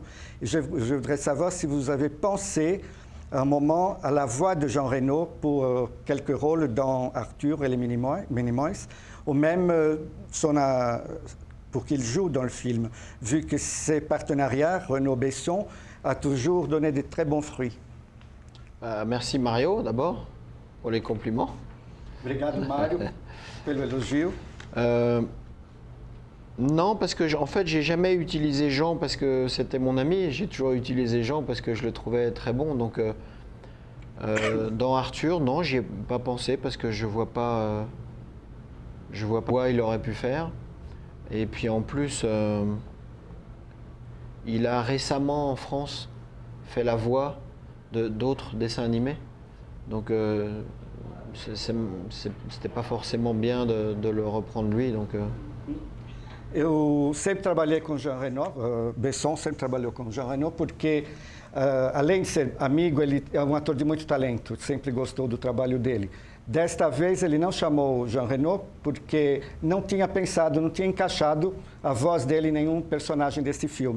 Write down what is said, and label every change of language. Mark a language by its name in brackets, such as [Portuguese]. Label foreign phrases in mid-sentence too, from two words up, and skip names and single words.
[French] Et je voudrais savoir si vous avez pensé un moment à la voix de Jean Reno pour quelques rôles dans Arthur et les Minimoys, ou même pour qu'il joue dans le film, vu que ses partenariats, Reno-Besson, a toujours donné de très bons fruits. Merci Mario, d'abord, pour les compliments. [Portuguese] Obrigado, Mario, pelo elogio. [French] Non, parce que en fait, j'ai jamais utilisé Jean parce que c'était mon ami. J'ai toujours utilisé Jean parce que je le trouvais très bon. Donc, dans Arthur, non, j'y ai pas pensé parce que je vois pas quoi il aurait pu faire. Et puis en plus, il a récemment en France fait la voix d'autres dessins animés. Donc, c'était pas forcément bien de le reprendre lui. Donc, [Portuguese] Eu sempre trabalhei com Jean Reno, Besson sempre trabalhou com Jean Reno, porque, além de ser amigo, ele é um ator de muito talento, sempre gostou do trabalho dele. Desta vez, ele não chamou Jean Reno porque não tinha pensado, não tinha encaixado a voz dele em nenhum personagem desse filme.